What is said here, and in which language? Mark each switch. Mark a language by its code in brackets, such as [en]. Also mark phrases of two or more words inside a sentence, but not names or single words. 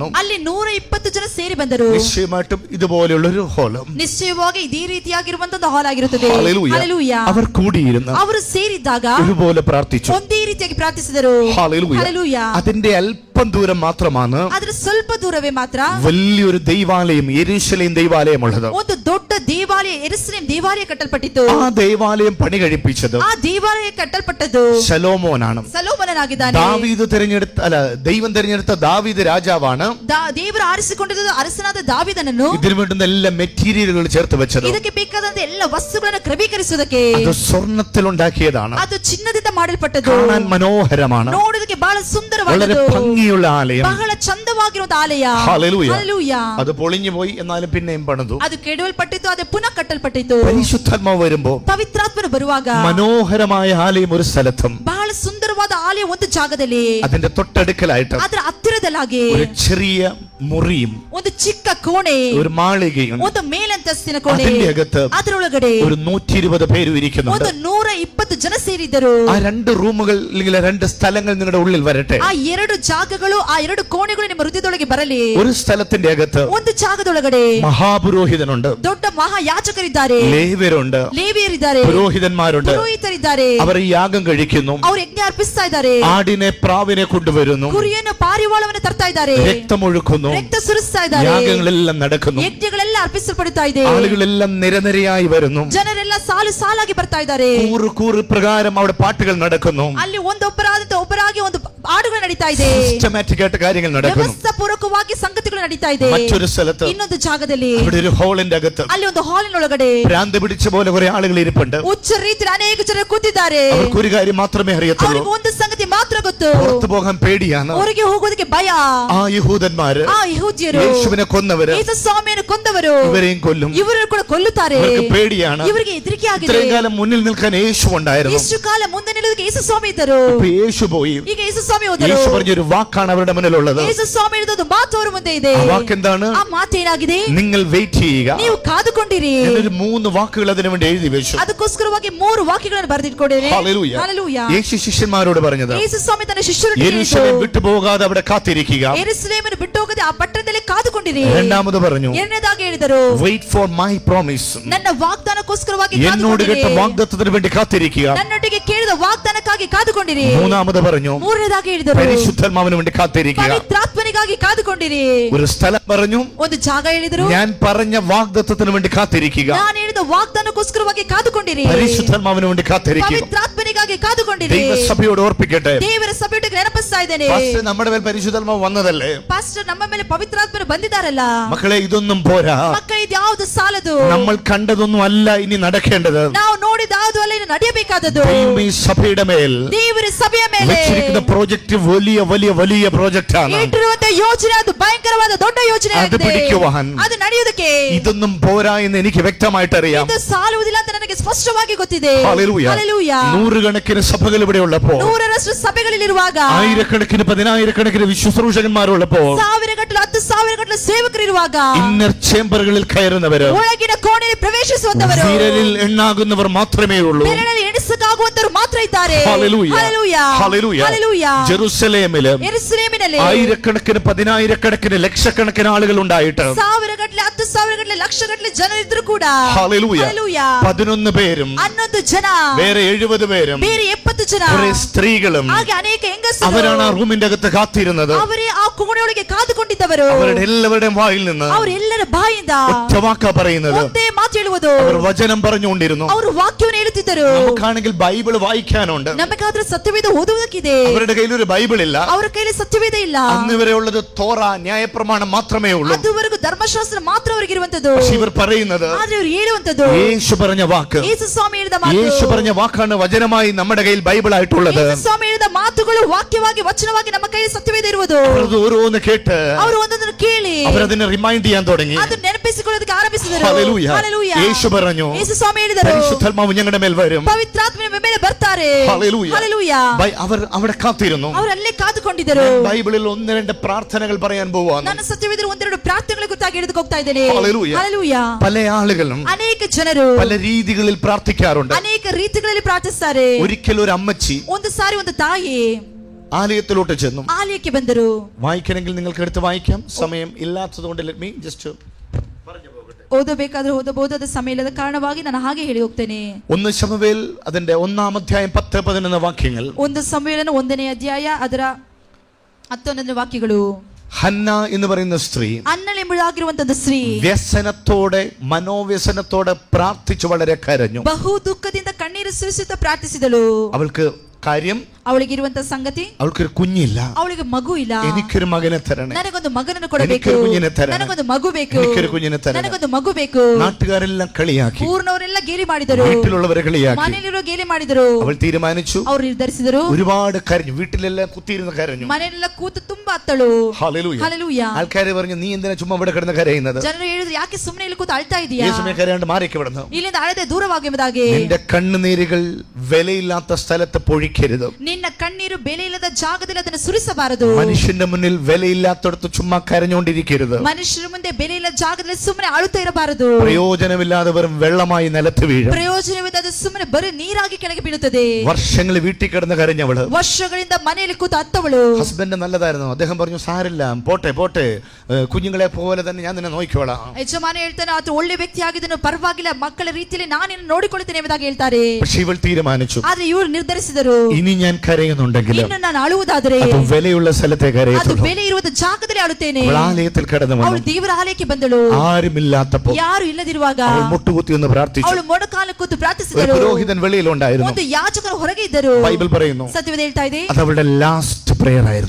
[kn] ಅಲ್ಲಿ 120 ಜನ ಸೇರಿ ಬಂದರು. [ml] നിശ്ചയമായിട്ടും ഇതുപോലെയുള്ള ഒരു ഹോളം, [kn] ನಿಶ್ಚಯವಾಗಿ ಇದೇ ರೀತಿಯಾಗಿರುವಂತಹ ಹಾಲ್ ಆಗಿರುತ್ತದೆ. [ml] ഹല്ലേലൂയ. [kn] ಹಲ್ಲೆಲೂಯ. [ml] അവർ കൂടിയിരുന്ന് [kn] ಅವರು ಸೇರಿದ್ದಾಗ [ml] ഒരുപോലെ പ്രാർത്ഥിച്ചു. [kn] ಒಂದೇ ರೀತಿಯಾಗಿ ಪ್ರಾರ್ಥಿಸಿದರು. [ml] ഹല്ലേലൂയ. [kn] ಹಲ್ಲೆಲೂಯ. [ml] അതിന്റെ അല്പം ദൂരം മാത്രമാണ് [kn] ಆದ್ರೆ ಸ್ವಲ್ಪ ದೂರವೇ ಮಾತ್ರ [ml] വലിയൊരു ദൈവാലയം, യെരൂശലേം ദൈവാലയം ഉള്ളത്. [kn] ಒಂದು ದೊಡ್ಡ ದೇವಾಲಯ, ಯೆರೂಸಲೇಮ್ ದೇವಾಲಯ ಕಟ್ಟಲ್ಪಟ್ಟಿತ್ತು. [ml] ആ ದೇವಾലയം പണി കഴിപ്പിച്ചത് [kn] ಆ ದೇವಾಲಯ ಕಟ್ಟಲ್ಪಟ್ಟದ್ದು [ml] ശലോമോനാണ്. [kn] ಸೊಲೊಮೋನನಾಗಿದ್ದಾನೆ. [ml] ദൈവം തിരഞ്ഞെടുത്ത ദാവീദ് രാജാവാണ് [kn] ದೇವರು ಆರಿಸಿಕೊಂಡಿದ್ದ ಅರಸನಾದ ದಾವೀದನನ್ನು [ml] ഇതിനു വേണ്ടുന്ന എല്ലാ മെറ്റീരിയലുകൾ ചേർത്ത് വെച്ചത്. [kn] ಇದಕ್ಕೆ ಬೇಕಾದಂತ ಎಲ್ಲ ವಸ್ತುಗಳನ್ನು ಕ್ರಮೀಕರಿಸುವುದಕ್ಕೆ [ml] അത് സ്വർണ്ണത്തിൽ ഉണ്ടാക്കിയതാണ്. [kn] ಅದು ಚಿನ್ನದಿಂದ ಮಾಡಲ್ಪಟ್ಟದ್ದು. [ml] കാണാൻ മനോഹരമാണ്. [kn] ನೋಡುವುದಕ್ಕೆ ಬಹಳ [ml] വളരെ [kn] ಸುಂದರವಾದದ್ದು, [ml] ഭംഗിയുള്ള ആലയം. [kn] ಬಹಳ ಚಂದವಾಗಿರುವಂತ ಆಲಯ. [ml] ഹല്ലേലൂയ. [kn] ಹಲ್ಲೆಲೂಯ. [ml] അത് പൊളിഞ്ഞു പോയി, എന്നാലും പിന്നെയും പണിതു. [kn] ಅದು ಕೆಡವಲ್ಪಟ್ಟಿತ್ತು, ಅದು ಪುನಃ ಕಟ್ಟಲ್ಪಟ್ಟಿತ್ತು. [ml] പരിശുദ്ധാത്മാവ് വരുമ്പോ [kn] ಪವಿತ್ರಾತ್ಮನು ಬರುವಾಗ [ml] മനോഹരമായ ആലയം ഒരു സ്ഥലത്തും [kn] ಬಹಳ ಸುಂದರವಾದ ಆಲಯ ಒಂದು ಜಾಗದಲ್ಲಿ, [ml] അതിന്റെ തൊട്ടടുക്കലായിട്ട് [kn] ಅದರ ಹತ್ತಿರದಲ್ಲಾಗಿ [ml] ഒരു ചെറിയ മുറിയും [kn] ಒಂದು ಚಿಕ್ಕ ಕೋಣೆ, [ml] ഒരു മാളികയും, [kn] ಒಂದು ಮೇಲಂತಸ್ತಿನ ಕೋಣೆ, [ml] അതിന്റെ അകത്ത് [kn] ಅದರೊಳಗಡೆ [ml] ഒരു 120 പേര് ഇരിക്കുന്നുണ്ട്. [kn] ಒಂದು 120 ಜನ ಸೇರಿದ್ದರು. [ml] ആ രണ്ട് റൂമുകൾ അല്ലെങ്കിൽ രണ്ട് സ്ഥലങ്ങൾ നിങ്ങളുടെ ഉള്ളിൽ വരട്ടെ. [kn] ಆ ಎರಡು ಜಾಗಗಳು, ಆ ಎರಡು ಕೋಣೆಗಳು ನಿಮ್ಮ ಹೃದಯದೊಳಗೆ ಬರಲಿ. [ml] ഒരു സ്ഥലത്തിന്റെ അകത്ത് [kn] ಒಂದು ಜಾಗದೊಳಗಡೆ [ml] മഹാപുരോഹിതനുണ്ട്, [kn] ದೊಡ್ಡ ಮಹಾಯಾಜಕರಿದ್ದಾರೆ, [ml] ലേവ്യരുണ്ട്, [kn] ಲೇವಿಯರಿದ್ದಾರೆ, [ml] പുരോഹിതന്മാരുണ്ട്. [kn] ಪುರೋಹಿತರಿದ್ದಾರೆ. [ml] അവർ ഈ യാഗം കഴിക്കുന്നു. [kn] ಅವರು ಯಜ್ಞ ಅರ್ಪಿಸ್ತಾ ಇದ್ದಾರೆ. [ml] ആടിനെ പ്രാവിനെ കൊണ്ടുവരുന്നു, [kn] ಕುರಿಯನ್ನು ಪಾರಿವಾಳವನ್ನು ತರ್ತಾ ಇದ್ದಾರೆ, [ml] രക്തമൊഴുക്കുന്നു, [kn] ರಕ್ತ ಸುರಿಸ್ತಾ ಇದ್ದಾರೆ, [ml] യാഗങ്ങളെല്ലാം നടക്കുന്നു, [kn] ಯಜ್ಞಗಳೆಲ್ಲ ಅರ್ಪಿಸಲ್ಪಡುತ್ತಾ ಇದೆ, [ml] ആളുകളെല്ലാം നിരനിരയായി വരുന്നു, [kn] ಜನರೆಲ್ಲ ಸಾಲು ಸಾಲಾಗಿ ಬರ್ತಾ ಇದ್ದಾರೆ. [ml] കൂറ് പ്രകാരം അവിടെ പാട്ടുകൾ നടക്കുന്നു, [kn] ಅಲ್ಲಿ ಒಬ್ಬರಾಗಿ ಒಂದು ಹಾಡುಗಳು ನಡೀತಾ ಇದೆ, [ml] സിസ്റ്റമാറ്റിക് ആയിട്ട് കാര്യങ്ങൾ നടക്കുന്നു. [kn] ವ್ಯವಸ್ಥಾಪೂರ್ವಕವಾಗಿ ಸಂಗತಿಗಳು ನಡೀತಾ ಇದೆ. [ml] മറ്റൊരു സ്ഥലത്ത് [kn] ಇನ್ನೊಂದು ಜಾಗದಲ್ಲಿ, [ml] അവിടെ ഒരു ഹോളിന്റെ അകത്ത് [kn] ಅಲ್ಲಿ ಒಂದು ಹಾಲಿನೊಳಗಡೆ [ml] ഭ്രാന്ത് പിടിച്ച പോലെ കുറെ ആളുകൾ ഇരിപ്പുണ്ട്. [kn] ಹುಚ್ಚ ರೀತಿಯಲ್ಲಿ ಅನೇಕ ಜನರು ಕೂತಿದ್ದಾರೆ. [ml] അവർക്ക് ഒരു കാര്യം മാത്രമേ അറിയത്തുള്ളൂ, [kn] ಅವರಿಗೆ ಒಂದು ಸಂಗತಿ ಮಾತ್ರ ಗೊತ್ತು, [ml] പുറത്തു പോകാൻ പേടിയാണ്. [kn] ಹೊರಗೆ ಹೋಗೋದಕ್ಕೆ ಭಯ. [ml] ആ യഹൂദന്മാര്, [kn] ಆ ಯಹೂದ್ಯರು [ml] യേശുവിനെ കൊന്നവര് [kn] ಯೇಸು ಸ್ವಾಮಿಯನ್ನು ಕೊಂದವರು [ml] ഇവരെയും കൊല്ലും. [kn] ಇವರನ್ನು ಕೂಡ ಕೊಲ್ಲುತ್ತಾರೆ. [ml] ഇവർക്ക് പേടിയാണ്. [kn] ಇವರಿಗೆ ಹೆದರಿಕೆ ಆಗಿದೆ. [ml] ഇത്രയും കാലം മുന്നിൽ നിൽക്കാൻ യേശു ഉണ്ടായിരുന്നു. [kn] ಇಷ್ಟು ಕಾಲ ಮುಂದೆ ನಿಲ್ಲೋದಕ್ಕೆ ಯೇಸು ಸ್ವಾಮಿ ಇದ್ದರು. [ml] ഇപ്പൊ യേശു പോയി. [kn] ಈಗ ಯೇಸು ಸ್ವಾಮಿ ಹೋದರು. [ml] യേശു പറഞ്ഞൊരു വാക്കാണ് അവരുടെ മുന്നിലുള്ളത്. [kn] ಯೇಸು ಸ್ವಾಮಿ ಹೇಳಿದ ಮಾತು ಅವರ ಮುಂದೆ ಇದೆ. [ml] ആ വാക്കെന്താണ്? [kn] ಆ ಮಾತೇನಾಗಿದೆ? [ml] നിങ്ങൾ വെയിറ്റ് ചെയ്യുക. [kn] ನೀವು ಕಾದುಕೊಂಡಿರಿ. [ml] ഞാനൊരു 3 വാക്കുകൾ അതിനു വേണ്ടി എഴുതി വെച്ചു. [kn] ಅದಕ್ಕೋಸ್ಕರವಾಗಿ 3 ವಾಕ್ಯಗಳನ್ನು ಬರೆದಿಟ್ಕೊಂಡಿದ್ದೇನೆ. [ml] ഹല്ലേലൂയ. [kn] ಹಲ್ಲೆಲೂಯಾ. [ml] യേശു ശിഷ്യന്മാരോട് പറഞ്ഞത്, [kn] ಯೇಸು ಸ್ವಾಮಿ ತನ್ನ ಶಿಷ್ಯರಿಗೆ [ml] യെരൂശലേം വിട്ടുപോകാതെ അവിടെ കാത്തിരിക്കുക. [kn] ಯೆರೂಸಲೇಮನ್ನು ಬಿಟ್ಟು ಹೋಗದೆ ಆ ಪಟ್ಟಣದಲ್ಲಿ ಕಾದುಕೊಂಡಿರಿ. [ml] രണ്ടാമത് പറഞ്ഞു, [kn] ಎರಡನೇದಾಗಿ ಹೇಳಿದರು, [en] wait for my promise. [kn] ನನ್ನ ವಾಗ್ದಾನಕ್ಕೋಸ್ಕರವಾಗಿ [ml] എന്നോട് കേട്ട [kn] ಕಾದುಕೊಂಡಿರಿ. [ml] വാഗ്ദത്തത്തിന് വേണ്ടി കാത്തിരിക്കുക. [kn] ನನ್ನೊಟ್ಟಿಗೆ ಕೇಳಿದ ವಾಗ್ದಾನಕ್ಕಾಗಿ ಕಾದುಕೊಂಡಿರಿ. [ml] മൂന്നാമത് പറഞ്ഞു, [kn] ಮೂರನೇದಾಗಿ ಹೇಳಿದರು, [ml] പരിശുദ്ധാത്മാവിന് വേണ്ടി കാത്തിരിക്കുക. [kn] ಪವಿತ್ರಾತ್ಮನಿಗಾಗಿ ಕಾದುಕೊಂಡಿರಿ. [ml] ഒരു സ്ഥലം പറഞ്ഞു, [kn] ಒಂದು ಜಾಗ ಹೇಳಿದರು, [ml] ഞാൻ പറഞ്ഞ വാഗ്ദത്തത്തിന് വേണ്ടി കാത്തിരിക്കുക. [kn] ನಾನು ಹೇಳಿದ ವಾಗ್ದಾನಕ್ಕೋಸ್ಕರವಾಗಿ ಕಾದುಕೊಂಡಿರಿ. [ml] പരിശുദ്ധാത്മാവിന് വേണ്ടി കാത്തിരിക്കുക. [kn] ಪವಿತ್ರಾತ್ಮನಿಗಾಗಿ ಕಾದುಕೊಂಡಿರಿ. [ml] ദൈവസഭയോട് ഓർപ്പിക്കട്ടെ, [kn] ದೇವರ ಸಭೆಯೊಟ್ಟಿಗೆ ನೆನಪಿಸ್ತಾ ಇದ್ದೇನೆ. [ml] പാസ്റ്റർ, നമ്മുടെ മേൽ പരിശുദ്ധാത്മാവ് വന്നതല്ലേ? [kn] ಪಾಸ್ಟರ್, ನಮ್ಮ ಮೇಲೆ പവിത്രാತ್ಮರು ಬಂದಿದ್ದಾರಲ್ಲ. [ml] മക്കളെ, ഇതൊന്നും പോരാ. [kn] ಮಕ್ಕಳ ಇದು ಯಾವುದು ಸಾಲದು. [ml] നമ്മൾ കണ്ടതൊന്നും അല്ല ഇനി നടക്കേണ്ടത്. [kn] ನಾವು ನೋಡಿದ ಯಾವುದು ಅಲ್ಲ ಇನ್ನು ನಡೆಯಬೇಕಾದದ್ದು. [ml] ദൈവം ഈ സഭയുടെ മേൽ [kn] ದೇವರ ಸಭೆಯ ಮೇಲೆ [ml] വെച്ചിരിക്കുന്ന പ്രോജക്റ്റ് വലിയ വലിയ വലിയ പ്രോജക്റ്റ് ആണ്. [kn] ಇಟ್ಟಿರುವಂತಹ ಯೋಜನೆ ಅದು ಭಯಂಕರವಾದ ದೊಡ್ಡ ಯೋಜನೆ [ml] അത് പിടിക്കുവാൻ [kn] ಅದು ನಡೆಯುವುದಕ್ಕೆ [ml] ഇതൊന്നും പോരാ എന്ന് എനിക്ക് വ്യക്തമായിട്ട് അറിയാം. [kn] ಇದು ಸಾಲುವುದಿಲ್ಲ ಅಂತ ನನಗೆ ಸ್ಪಷ್ಟವಾಗಿ ಗೊತ್ತಿದೆ. [ml] ഹല്ലേലൂയ. ഹല്ലേലൂയ. നൂറുകണക്കിന് സഭകൾ ഇവിടെ ഉള്ളപ്പോൾ, [kn] ನೂರರಷ್ಟು ಸಭೆಗಳಿರುವಾಗ, [ml] ആയിരക്കണക്കിന് പതിനായിരക്കണക്കിന് ശുശ്രൂഷകന്മാരുള്ളപ്പോൾ, [kn] ಸಾವಿರಗಟ್ಟಲೆ 10,000 ಸೇವಕರಿರುವಾಗ, [en] inner chambers [ml] കയറുന്നവര്, [kn] ಒಳಗಿನ ಕೋಣೆಯಲ್ಲಿ ಪ್ರವೇಶಿಸುವಂತವರು [ml] വിരലിൽ എണ്ണാകുന്നവർ മാത്രമേ ഉള്ളൂ. [kn] ಬೆರಳಲ್ಲಿ ಎಣಿಸಕ್ಕಾಗುವಂತವರು ಮಾತ್ರ ಇದ್ದಾರೆ. [ml] ഹല്ലേലൂയ. ഹല്ലേലൂയ. ഹല്ലേലൂയ. ഹല്ലേലൂയ. ജെറുസലേമില് [kn] ಯೆರೂಸಲೇಮಿನಲ್ಲಿ [ml] ആയിരക്കണക്കിന് പതിനായിരക്കണക്കിന് ലക്ഷക്കണക്കിന് ആളുകൾ ഉണ്ടായിട്ട്, [kn] ಸಾವಿರಗಟ್ಟಲೆ 10,000 ಲಕ್ಷಗಟ್ಟಲೆ ಜನರಿದ್ರು ಕೂಡ, [ml] ഹല്ലേലൂയ, ഹല്ലേലൂയ, 11 പേരും [kn] 11 ಜನ, [ml] വേറെ 70 പേരും, [kn] ಬೇರೆ 70 ಜನ, [ml] കുറെ സ്ത്രീകളും, [kn] ಹಾಗೆ ಅನೇಕ ಹೆಂಗಸರು, [ml] അവരാണ് ആ റൂമിന്റെ അകത്ത് കാത്തിരുന്നത്. [kn] ಅವರೇ ಆ ಕೋಣೆಯೊಳಗೆ ಕಾದುಕೊಂಡಿದ್ದವರು. [ml] അവരുടെ എല്ലാവരുടെയും വായിൽ നിന്ന് [kn] ಅವರೆಲ್ಲರ ಬಾಯಿಂದ [ml] ഒറ്റ വാക്കാ പറയുന്നത്. [kn] ಒಂದೇ ಮಾತು ಹೇಳುವುದು. [ml] അവർ വചനം പറഞ്ഞുകൊണ്ടിരുന്നു. [kn] ಅವರು ವಾಕ್ಯವನ್ನು ಹೇಳುತ್ತಿದ್ದರು. [ml] നമുക്കാണെങ്കിൽ ബൈബിൾ വായിക്കാനുണ്ട്. [kn] ನಮಗಾದ್ರೆ ಸತ್ಯವೇದ ಓದುವುದಕ್ಕಿದೆ. [ml] അവരുടെ കയ്യിൽ ഒരു ബൈബിൾ ഇല്ല. [kn] ಅವರ ಕೈಯಲ್ಲಿ ಸತ್ಯವೇದ ಇಲ್ಲ. [ml] അന്ന് വരെ ഉള്ളത് തോറ, ന്യായപ്രമാണം മാത്രമേ ഉള്ളൂ. [kn] ಅದುವರೆಗೂ ಧರ್ಮಶಾಸ್ತ್ರ ಮಾತ್ರ ಅವರಿಗೆ ಇರುವಂತದ್ದು. [ml] പക്ഷേ ഇവർ പറയുന്നത്, [kn] ಆದ್ರೆ ಅವರು ಹೇಳುವಂತದ್ದು, [ml] യേശു പറഞ്ഞ വാക്ക്, [kn] ಯೇಸು ಸ್ವಾಮಿ ಹೇಳಿದ ಮಾತು, [ml] യേശു പറഞ്ഞ വാക്കാണ് വചനമായി നമ്മുടെ കയ്യിൽ ബൈബിൾ ആയിട്ടുള്ളത്. [kn] ಯೇಸು ಸ್ವಾಮಿ ಹೇಳಿದ ಮಾತುಗಳು ವಾಕ್ಯವಾಗಿ ವಚನವಾಗಿ ನಮ್ಮ ಕೈಯಲ್ಲಿ ಸತ್ಯವೇದ ಇರುವುದು. [ml] അത് ഓരോന്ന് കേട്ട് [kn] ಅವರು ಒಂದೊಂದನ್ನು ಕೇಳಿ [ml] അവരതിനെ റിമൈൻഡ് ചെയ്യാൻ തുടങ്ങി. [kn] ಅದನ್ನು ನೆನಪಿಸಿಕೊಳ್ಳೋದಕ್ಕೆ ಆರಂಭಿಸಿದರು. [ml] ഹല്ലേലൂയ. [kn] ಹಲ್ಲೆಲೂಯ. [ml] യേശു പറഞ്ഞു, [kn] ಯೇಸು ಸ್ವಾಮಿ ಹೇಳಿದರು, [ml] പരിശുദ്ധാത്മാവ് ഞങ്ങളുടെ മേൽ വരും. [kn] ಪವಿತ್ರಾತ್ಮನ ನಮ್ಮ ಮೇಲೆ ಬರ್ತಾರೆ. [ml] ഹല്ലേലൂയ. [kn] ಹಲ್ಲೆಲೂಯ. [ml] അവർ അവിടെ കാത്തിരുന്നു. [kn] ಅವರು ಅಲ್ಲೇ ಕಾದುಕೊಂಡಿದ್ದರು. [ml] ബൈബിളിൽ 1-2 പ്രാർത്ഥനകൾ പറയാൻ പോവാണ്. [kn] ನನ್ನ ಸತ್ಯವೇದ ಒಂದೆರಡು ಪ್ರಾರ್ಥನೆಗಳ ಕುರಿತಾಗಿ ಹಿಡಿದು ಹೋಗ್ತಾ ಇದ್ದೇನೆ. [ml] ഹല്ലേലൂയ. [kn] ಹಲ್ಲೆಲೂಯ. [ml] പല ആളുകളും [kn] ಅನೇಕ ಜನರು [ml] പല രീതികളിൽ പ്രാർത്ഥിക്കാറുണ്ട്. [kn] ಅನೇಕ ರೀತಿಗಳಲ್ಲಿ ಪ್ರಾರ್ಥಿಸುತ್ತಾರೆ. [ml] ഒരിക്കൽ ഒരു അമ്മച്ചി [kn] ಒಂದು ಸಾರಿ ಒಂದು ತಾಯಿ [ml] ആലയത്തിലോട്ട് ചെന്നു. [kn] ಆಲಯಕ್ಕೆ ಬಂದರು. [ml] വായിക്കണമെങ്കിൽ നിങ്ങൾക്ക് എടുത്ത് വായിക്കാം. സമയം ഇല്ലാത്തതുകൊണ്ട് [en] let me just [kn] ಓದಬೇಕಾದ್ರೆ ಓದಬಹುದು, ಅದು ಸಮಯ ಇಲ್ಲದ ಕಾರಣವಾಗಿ ನಾನು ಹಾಗೆ ಹೇಳಿ ಹೋಗ್ತೇನೆ. [ml] 1 ശമൂവേൽ അതിന്റെ 1-ാം അധ്യായം 10-11 വാക്യങ്ങൾ. [kn] ಒಂದು ಸಮುವೇಲನ 1ನೇ ಅಧ್ಯಾಯ ಅದರ 11 ವಾಕ್ಯಗಳು. [ml] ഹന്ന എന്ന് പറയുന്ന സ്ത്രീ [kn] ಅನ್ನಲ್ ಎಂಬುದಾಗಿರುವಂತಹ ಸ್ತ್ರೀ [ml] വ്യസനത്തോടെ, മനോവ്യസനത്തോടെ പ്രാർത്ഥിച്ചു വളരെ കരഞ്ഞു. [kn] ಬಹು ದುಃಖದಿಂದ ಕಣ್ಣೀರು ಸುರಿಸುತ್ತಾ ಪ್ರಾರ್ಥಿಸಿದಳು. [ml] അവൾക്ക് കാര്യം, [kn] ಅವಳಿಗೆ ಇರುವಂತಹ ಸಂಗತಿ, [ml] അവൾക്കൊരു കുഞ്ഞില്ല. [kn] ಅವಳಿಗೆ ಮಗು ಇಲ್ಲ. [ml] എനിക്കൊരു മകനെ തരണേ, [kn] ನನಗೊಂದು ಮಗನನ್ನು ಕೊಡಬೇಕು, [ml] എനിക്കൊരു കുഞ്ഞിനെ തരണേ, [kn] ನನಗೊಂದು ಮಗು ಬೇಕು, [ml] എനിക്കൊരു കുഞ്ഞിനെ തരണേ. [kn] ನನಗೊಂದು ಮಗು ಬೇಕು. [ml] നാട്ടുകാരെല്ലാം കളിയാക്കി, [kn] ಊರಿನವರೆಲ್ಲ ಗೇಲಿ ಮಾಡಿದರು, [ml] വീട്ടിലുള്ളവരെ കളിയാക്കി. [kn] ಮನೆಯಲ್ಲಿರೋ ಗೇಲಿ ಮಾಡಿದರು. [ml] അവൾ തീരുമാനിച്ചു, [kn] ಅವರು ನಿರ್ಧರಿಸಿದರು. [ml] ഒരുപാട് കരഞ്ഞു, വീട്ടിലെല്ലാം കുത്തിയിരുന്ന് കരഞ്ഞു. [kn] ಮನೆಯಲ್ಲೆಲ್ಲ ಕೂತು ತುಂಬಾ ಅತ್ತಳು. [ml] ഹല്ലേലൂയ. [kn] ಹಲ್ಲೆಲೂಯ. [ml] ആൾക്കാര് പറഞ്ഞു, നീ എന്തിനാ ചുമ്മാ ഇവിടെ കിടന്ന് കരയുന്നത്? [kn] ಜನರು ಹೇಳಿದ್ರು, ಯಾಕೆ ಸುಮ್ಮನೆ ಇಲ್ಲಿ ಕೂತು ಅಳ್ತಾ ಇದೀಯಾ? [ml] യേശുമേ കരയാണ്ട് മാറിക്ക് വിടുന്നു. [kn] ಇಲ್ಲಿಂದ ಅಳದೆ ದೂರವಾಗಿ ಎಂಬುದಾಗಿ. [ml] നിന്റെ കണ്ണുനീരുകൾ വിലയില്ലാത്ത സ്ഥലത്ത് പൊഴിക്കരുത്. [kn] ನಿನ್ನ ಕಣ್ಣೀರು ಬೆಲೆ ಇಲ್ಲದ ಜಾಗದಲ್ಲಿ ಅದನ್ನು ಸುರಿಸಬಾರದು. [ml] മനുഷ്യന്റെ മുന്നിൽ വിലയില്ലാത്തടത്ത് ചുമ്മാ കരഞ്ഞുകൊണ്ടിരിക്കരുത്. [kn] ಮನುಷ್ಯರ ಮುಂದೆ ಬೆಲೆ ಇಲ್ಲ ಜಾಗದಲ್ಲಿ ಸುಮ್ಮನೆ ಅಳುತ್ತಾ ಇರಬಾರದು. [ml] പ്രയോജനമില്ലാതെ വെറും വെള്ളമായി നിലത്ത് വീഴും. [kn] ಪ್ರಯೋಜನವಿಲ್ಲದ ಸುಮ್ಮನೆ ಬರೀ ನೀರಾಗಿ ಕೆಳಗೆ ಬೀಳುತ್ತದೆ. [ml] വർഷങ്ങൾ വീട്ടിൽ കിടന്ന് കരഞ്ഞവള്, [kn] ವರ್ಷಗಳಿಂದ ಮನೆಯಲ್ಲಿ ಕೂತು ಅತ್ತವಳು. [ml] ഹസ്ബൻഡ് നല്ലതായിരുന്നു, അദ്ദേഹം പറഞ്ഞു, സാരില്ല, പോട്ടെ പോട്ടെ, കുഞ്ഞുങ്ങളെ പോലെ തന്നെ ഞാൻ നിന്നെ നോക്കിക്കോളാം. [kn] ಯಜಮಾನ ಹೇಳ್ತಾನೆ, ಆತ ಒಳ್ಳೆ ವ್ಯಕ್ತಿ ಆಗಿದ್ದನು, ಪರವಾಗಿಲ್ಲ, ಮಕ್ಕಳ ರೀತಿಯಲ್ಲಿ ನಾನು ನಿನ್ನ ನೋಡಿಕೊಳ್ಳುತ್ತೇನೆ ಎಂಬುದಾಗಿ ಹೇಳ್ತಾರೆ. [ml] പക്ഷെ ഇവൾ തീരുമാനിച്ചു, [kn] ಆದ್ರೆ ಇವರು ನಿರ್ಧರಿಸಿದರು, [ml] ഇനി ഞാൻ കരയുന്നുണ്ടെങ്കിൽ [kn] ಇನ್ನು ನಾನು ಅಳುವುದಾದರೆ [ml] അത് വിലയുള്ള സ്ഥലത്തെ [kn] ಅದು [ml] കരയത്തുള്ളൂ. [kn] ಬೆಲೆ ಇರುವ ಜಾಗದಲ್ಲಿ ಅಳುತ್ತೇನೆ. [ml] അവൾ ആലയത്തിൽ കടന്നു [kn] ಅವಳು [ml] വന്നു. [kn] ದೇವರ ಆಲಯಕ್ಕೆ ಬಂದಳು. [ml] ആരുമില്ലാത്തപ്പോ [kn] ಯಾರು ಇಲ್ಲದಿರುವಾಗ [ml] അവൾ മുട്ടുകുത്തി ഒന്ന് പ്രാർത്ഥിച്ചു. [kn] ಅವಳು ಮೊಣಕಾಲು ಕೂತು [ml] ഒരു [kn] ಪ್ರಾರ್ಥಿಸಿದಳು. [ml] പുരോഹിതൻ വെളിയിലുണ്ടായിരുന്നു. [kn] ಒಂದು ಯಾಜಕರು ಹೊರಗೆ ಇದ್ದರು. [ml] ബൈബിൾ പറയുന്നു, [kn] ಸತ್ಯವೇದ ಹೇಳ್ತಾ ಇದೆ, [ml] അത് അവളുടെ [en] last prayer [ml] ആയിരുന്നു.